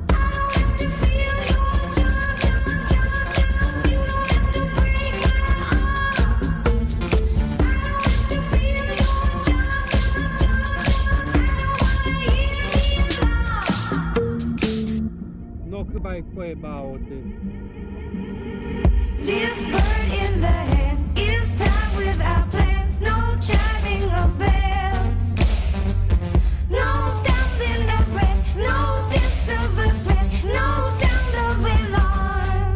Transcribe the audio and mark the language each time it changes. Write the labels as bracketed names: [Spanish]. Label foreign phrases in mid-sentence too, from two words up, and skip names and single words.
[English] I don't have to feel your charm, charm, charm, charm. You don't have to break my arm. I don't have to feel your charm, charm, charm, charm. I don't wanna hear the alarm. [Polish] No chyba ich pojebało, ty. [English] This bird in the hand is time without plans. No chiming of bells. No stopping a friend. No sense of a friend. No sound of alarm.